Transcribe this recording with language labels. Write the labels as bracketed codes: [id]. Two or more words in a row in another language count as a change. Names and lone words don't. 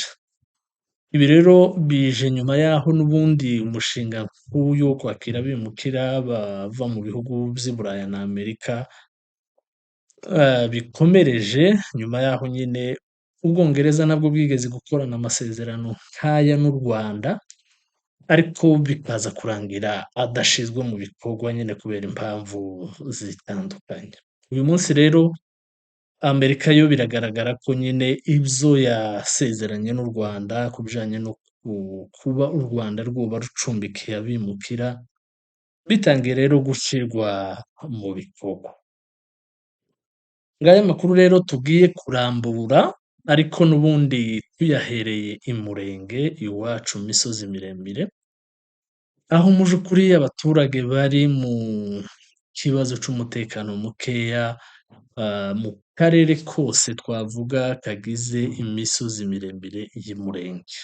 [rw] Ibi rero bije nyuma y'aho n'ubundi umushinga nk'uyu wo kwakira abimukira bava mu bihugu by'i Burayi na Amerika bikomereje, nyuma y'aho nyine Ubwongereza nabwo bwigeze gukorana amasezerano nk'aya n'u Rwanda, ariko bikaza kurangira adashyizwe mu bikorwa nyine kubera impamvu zitandukanye. [rn] Uyu munsi rero Amerika yo biragaragara ko nyine ivyo yasezeranye n'u Rwanda ku bijanye no kuba u Rwanda rwoba rucumbikiye abimukira, bitangiye rero gushirwa mu bikorwa. Ngaya makuru rero tugiye kurambura, ariko n'ubundi tuyahereye i Murenge iwacu mu misozi miremire, aho mu vy'ukuri abaturage bari mu kibazo c'umutekano mukeya, mu karere kose twavuga kagize imisozi miremire y'i Murenge.